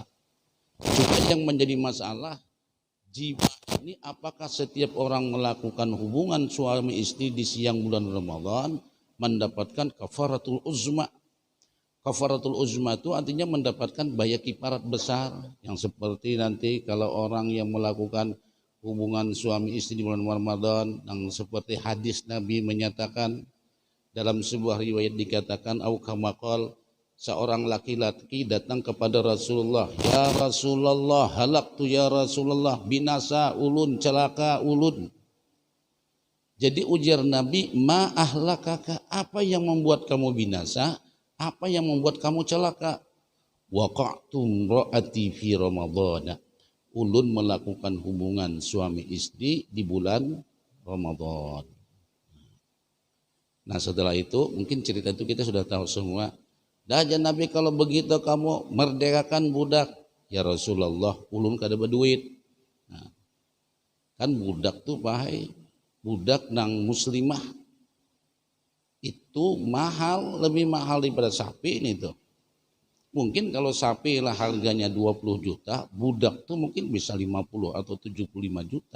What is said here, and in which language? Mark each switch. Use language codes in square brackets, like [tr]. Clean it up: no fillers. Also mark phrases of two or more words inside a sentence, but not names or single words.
[id] Juga yang menjadi masalah, jima ini apakah setiap orang melakukan hubungan suami istri di siang bulan Ramadan mendapatkan kafaratul uzma. Kafaratul uzma itu artinya mendapatkan baya kifarat besar, yang seperti nanti kalau orang yang melakukan hubungan suami istri di bulan Ramadan, yang seperti hadis Nabi menyatakan, dalam sebuah riwayat dikatakan [ar] أو كما قال, [id] seorang laki-laki datang kepada Rasulullah, ya Rasulullah, [ar] هلكت يا رسول الله, [id] binasa ulun, celaka ulun. [bjn] Jadi ujar Nabi, [ar] ما أهلكك, [id] apa yang membuat kamu binasa, apa yang membuat kamu celaka? [ar] وقعت امرأتي في رمضان, [id] ulun melakukan hubungan suami istri di bulan Ramadan. Nah setelah itu mungkin cerita itu kita sudah tahu semua. Dah Nabi, kalau begitu kamu merdekakan budak. [bjn] Ya Rasulullah, ulun kada berduit. Nah, kan budak tuh bahaya. Budak nang muslimah itu mahal, lebih mahal daripada sapi ini tuh. [id] Mungkin kalau sapi lah harganya 20 juta, budak tuh mungkin bisa 50 atau 75 juta.